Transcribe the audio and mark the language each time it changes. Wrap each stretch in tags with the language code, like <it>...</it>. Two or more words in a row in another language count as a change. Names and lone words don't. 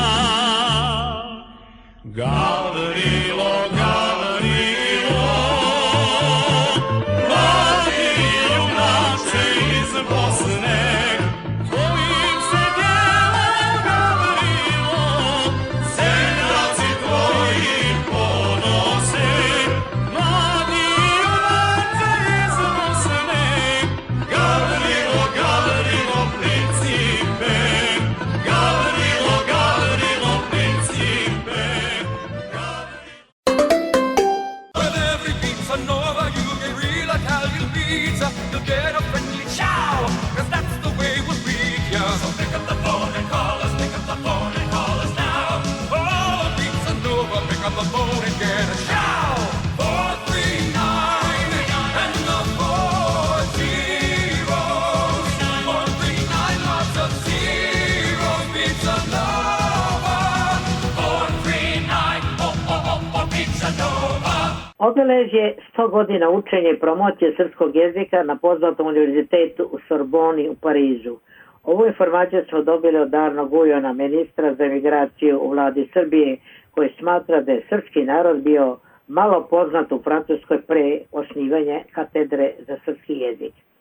<sr>Gavrilo, Gavrilo, mladi junače iz Bosne, tvojim se djelom, Gavrilo, seljaci tvoji ponose. Mladi junače iz Bosne, Gavrilo, Gavrilo, principe, Gavrilo, Gavrilo, principe.</sr> <en>With every pizza nova you get real Italian pizza, you'll get a friendly chow, 'cause that's the way we treat ya. So pick up the phone and call us, pick up the phone and call us now. Oh, Pizza Nova, pick up the phone and get a chow. 439 and the 4 zeros. 439, lots of zeros. Pizza Nova. 439, oh, oh, oh, oh, Pizza Nova.</en> <sr>Obeležje 100 godina učenja i promocije srpskog jezika na poznatom univerzitetu u Sorboni u Parizu. Ovu informaciju smo dobili od Arno Gujona, ministra za emigraciju u vladi Srbije, koji smatra da je srpski narod bio malo poznat u Francuskoj pre osnivanja katedre za srpski jezik.</sr>